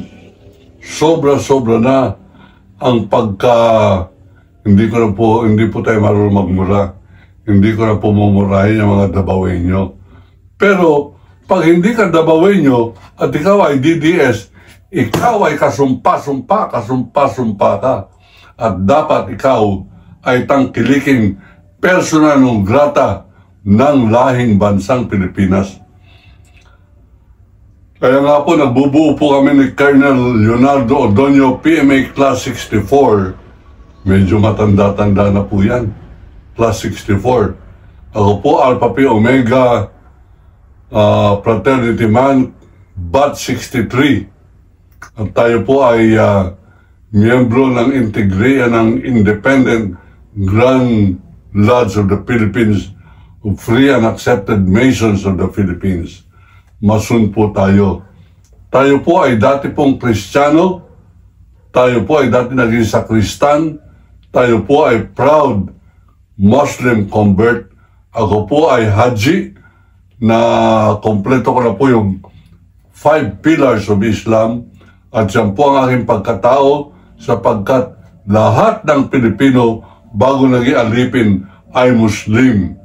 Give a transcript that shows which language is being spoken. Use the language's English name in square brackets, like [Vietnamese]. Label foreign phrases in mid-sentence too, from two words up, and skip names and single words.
[Filipino] Sobra-sobra na ang hindi po tayo marunong magmura. Hindi ko na po mumurahin yung mga Dabaweño. Pero, pag hindi ka Dabaweño at ikaw ay DDS, ikaw ay kasumpa-sumpa ka. At dapat ikaw ay tangkiliking [Latin] persona non grata [Filipino] ng lahing bansang Pilipinas. Kaya nga po, nagbubuo po kami ni Colonel Leonardo Odonio, PMA Class 64. Medyo matanda-tanda na po yan. Class 64. Ako po, Alpha Pi Omega Fraternity Man, Bat 63. At tayo po ay miyembro ng Integria ng Independent Grand Lodge of the Philippines, Free and Accepted Masons of the Philippines. Mason po tayo. Tayo po ay dati pong Kristiyano, tayo po ay dati naging sakristan, tayo po ay [English] proud Muslim convert. [Filipino] Ako po ay Haji, na kompleto ko na po yung 5 [English] pillars of Islam, [Filipino] at yan po ang aking pagkatao, sapagkat lahat ng Pilipino bago naging alipin ay Muslim.